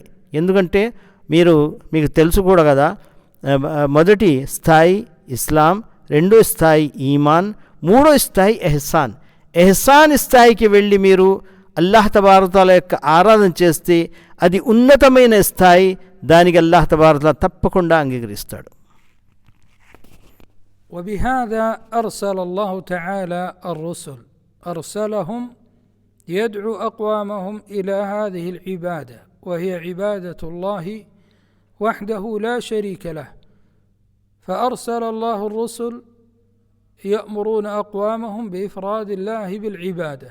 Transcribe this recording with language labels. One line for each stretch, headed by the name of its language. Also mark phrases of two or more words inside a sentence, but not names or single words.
Telugu: ఎందుకంటే మీకు తెలుసు కూడా కదా, మొదటి స్థాయి ఇస్లాం, రెండో స్థాయి ఈమాన్, మూడో స్థాయి ఎహ్సాన్. ఎహ్సాన్ స్థాయికి వెళ్ళి మీరు
Arabic: الله تبارك تعالى
Telugu: యొక్క ఆరాధన చేస్తే అది ఉన్నతమైన స్థాయి. దానికి
Arabic: الله تبارك تعالى
Telugu: తప్పకుండా అంగీకరిస్తాడు.
Arabic: وبهذا أرسل الله تعالى الرسل، أرسلهم يدعو أقوامهم إلى هذه العبادة، وهي عبادة الله وحده لا شريك له. فأرسل الله الرسل يأمرون أقوامهم بإفراد الله بالعبادة.